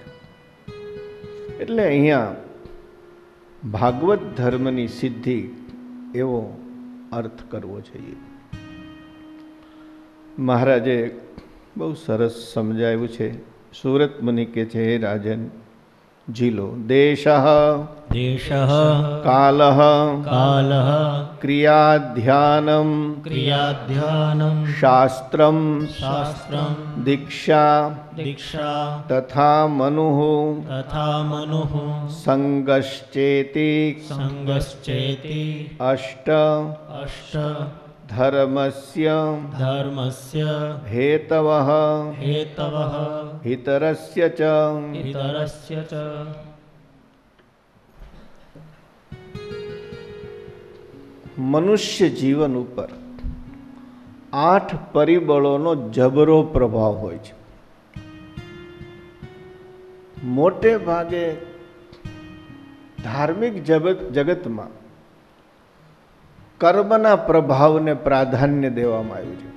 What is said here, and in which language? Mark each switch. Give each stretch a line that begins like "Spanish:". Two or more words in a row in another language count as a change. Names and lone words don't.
Gujarati: એટલે અહીંયા ભાગવત ધર્મની સિદ્ધિ એવો અર્થ કરવો જોઈએ. મહારાજે બહુ સરસ સમજાવ્યું છે. સુરત મુનિ કે છે, હે રાજન,
Sanskrit: જીલો દેશઃ देशः કાલઃ कालः ક્રિયાધ્યાનમ क्रियाध्यानं શાસ્ત્રમ शास्त्रं દીક્ષા दीक्षा તથા મનુઃ तथा मनुः સંગશ્ચેતિ संगश्चेति અષ્ટ अष्ट ધર્મસ્ય धर्मस्य હેતવઃ हेतवः હિતરસ્ય ચ इतरस्य च
Gujarati: મનુષ્ય જીવન ઉપર 8 પરિબળોનો જબરો પ્રભાવ હોય છે. મોટે ભાગે ધાર્મિક જગતમાં કર્મના પ્રભાવને પ્રાધાન્ય દેવામાં આવ્યું છે.